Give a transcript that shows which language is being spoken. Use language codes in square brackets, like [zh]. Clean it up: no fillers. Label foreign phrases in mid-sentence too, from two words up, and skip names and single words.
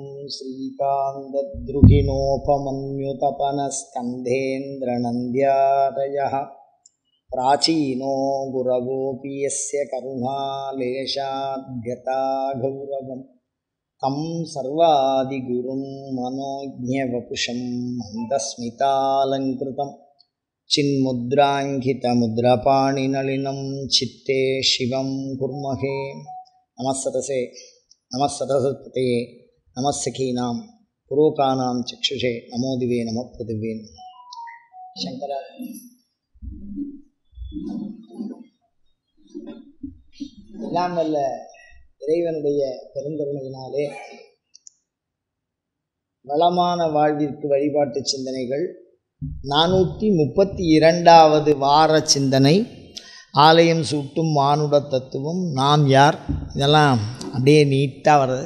[sa] श्रीकान्तद्रुहिणोपमन्युतपनस्कन्धेन्द्रनन्द्यादयः प्राचीनो गुरवोऽपि यस्य करुणालेशाद्यता गौरवम् तं सर्वादिगुरुं मनोज्ञवपुषं मन्दस्मितालङ्कृतं चिन्मुद्राङ्कितमुद्रपाणिनलिनं चित्ते शिवं कुर्महे। नमस्सरसे नमस्सरस्वते नमस्सखीनां पुरोकानां चक्षुषे नमो दिवे नमः पृथिवे। [ta] शंकर எல்லாம் வல்ல இறைவனுடைய பெருங்கருணையினாலே வளமான வாழ்விற்கு வழிபாட்டு சிந்தனைகள் 432வது வார சிந்தனை, ஆலயம் சூட்டும் மானுட தத்துவம், நாம் யார், இதெல்லாம் அப்படியே நீட்டாக வருது.